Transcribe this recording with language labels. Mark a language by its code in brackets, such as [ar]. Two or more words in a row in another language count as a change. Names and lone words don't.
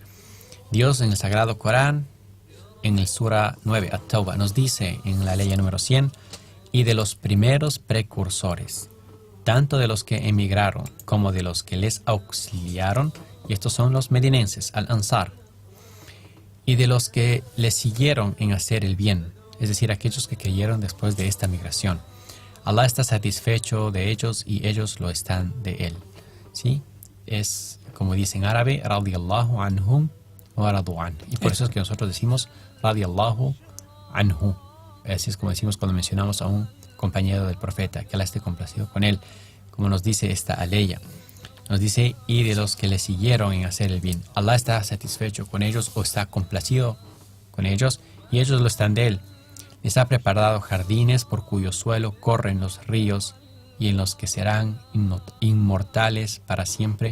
[es] Dios en el Sagrado Corán, en el Sura 9, At-Tawbah, nos dice en la ley número 100, y de los primeros precursores, tanto de los que emigraron como de los que les auxiliaron, y estos son los medinenses, al-Ansar, y de los que les siguieron en hacer el bien, es decir, aquellos que creyeron después de esta migración. Allah está satisfecho de ellos y ellos lo están de él. ¿Sí? Es, como dice en árabe, [ar] رضي الله عنهم ورضوا عن. [es] Y por eso es que nosotros decimos [ar] رضي الله عنه. [es] Así es como decimos cuando mencionamos a un compañero del profeta, que Allah esté complacido con él. Como nos dice esta aleya. Nos dice, y de los que le siguieron en hacer el bien. Allah está satisfecho con ellos o está complacido con ellos y ellos lo están de él. Les ha preparado jardines por cuyo suelo corren los ríos y en los que serán inmortales para siempre.